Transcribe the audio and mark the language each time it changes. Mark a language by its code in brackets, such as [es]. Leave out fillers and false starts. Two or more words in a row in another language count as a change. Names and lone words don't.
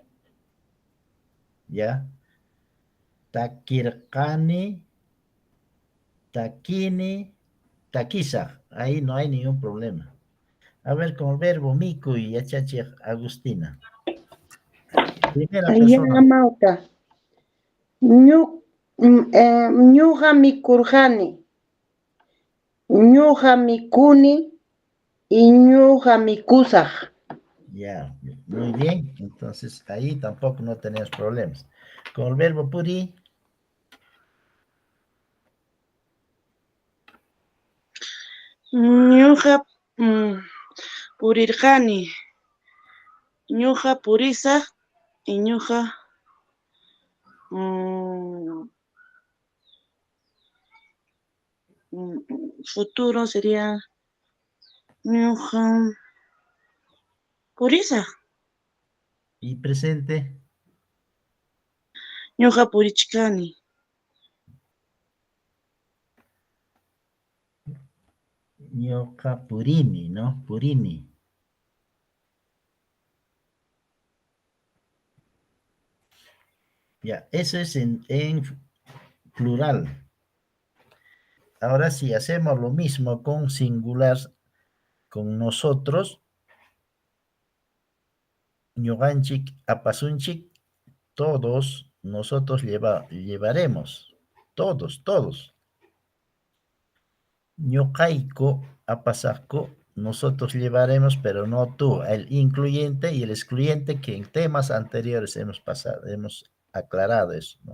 [es] Ya. [qu] Takirqani, takini, takisa. [es] Ahí no hay ningún problema. A ver, con el verbo miku y yachachi Agustina. Primera persona. [qu] Mauta. Ñuqa mikurqani. Ñuqa mikuni y ñuqa mikusaq. [es] Ya, muy bien. Entonces ahí tampoco no tenemos problemas. Con el verbo puri. [qu] Ñuqa purirqani. Ñuqa purisaq y ñuqa [es] futuro sería [qu] ñuqa purisaq. [es] Y presente. [qu] Ñuqa purichkani. Ñoqa purini, ¿no? Purini. [es] Ya, eso es en plural. Ahora sí, hacemos lo mismo con singular, con nosotros. [qu] Ñuqanchik, apasunchik, [es] todos, nosotros llevaremos. Todos, todos. [qu] Ñuqayku, apasaqku, [es] nosotros llevaremos, pero no tú. El incluyente y el excluyente que en temas anteriores hemos pasado, hemos aclarado eso, ¿no?